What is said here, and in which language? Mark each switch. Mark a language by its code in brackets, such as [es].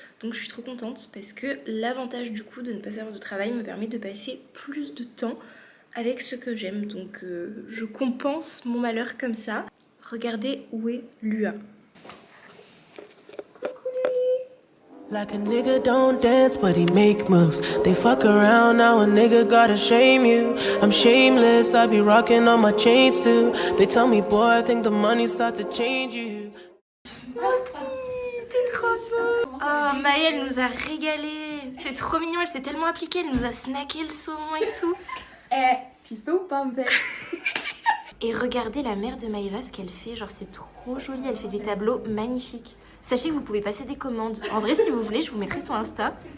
[fr] Donc, je suis trop contente parce que l'avantage du coup de ne pas avoir de travail me permet de passer plus de temps avec ce que j'aime. Donc, je compense mon malheur comme ça. Regardez où est Lua. Coucou Lulu. [en] Like a nigga don't dance, but he make moves. They fuck around, now a nigga gotta shame you. I'm shameless, I be rocking on my chains too. They tell me, boy, I think the money start to change you. [fr] T'es trop beau. Oh, Maëlle nous a régalé. C'est trop mignon, elle s'est tellement appliquée, elle nous a snacké le saumon et tout. Cuistot ou pas, en fait? Et regardez la mère de Maëva, ce qu'elle fait, genre c'est trop joli, elle fait des tableaux magnifiques. Sachez que vous pouvez passer des commandes. En vrai, si vous voulez, je vous mettrai son Insta.